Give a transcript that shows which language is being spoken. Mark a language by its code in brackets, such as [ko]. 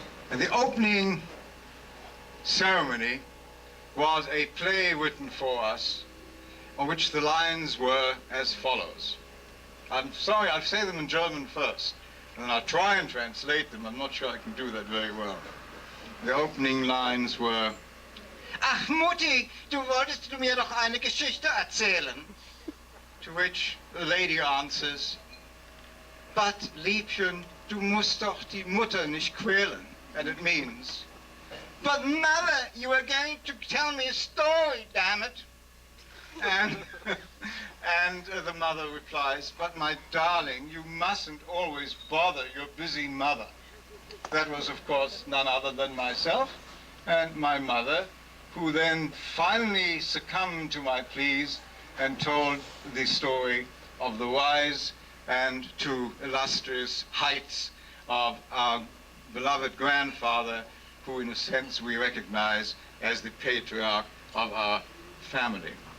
[en] And the opening ceremony was a play written for us on which the lines were as follows. I'm sorry, I'll say them in German first, and then I'll try and translate them. I'm not sure I can do that very well. The opening lines were, [de] Ach, Mutti, du wolltest du mir doch eine Geschichte erzählen. [en] To which the lady answers, but [de] Liebchen, du musst doch die Mutter nicht quälen. [en] And it means, but mother, you were going to tell me a story, damn it. And the mother replies, but my darling, you mustn't always bother your busy mother. That was, of course, none other than myself and my mother, who then finally succumbed to my pleas and told the story of the rise and to illustrious heights of our beloved grandfather, who in a sense we recognize as the patriarch of our family.